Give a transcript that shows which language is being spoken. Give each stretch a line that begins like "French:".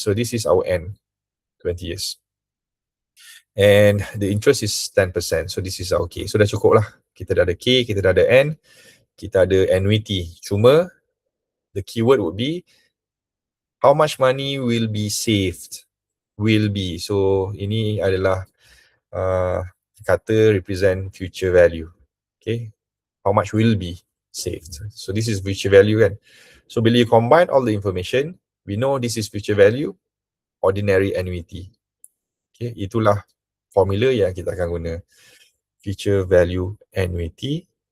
English: So this is our N, 20 years. And the interest is 10%. So this is okay.
Malay: So dah cukup lah. Kita dah ada K, kita dah ada N, kita ada annuity.
English: Cuma the keyword would be how much money will be saved will be.
Malay: So ini adalah kata
English: represent future value. Okay, how much will be saved. So this is future value kan. So bila you combine all the information, we know this is future value, ordinary annuity.
Malay: Okay, itulah formula yang kita akan guna.
English: Future value annuity.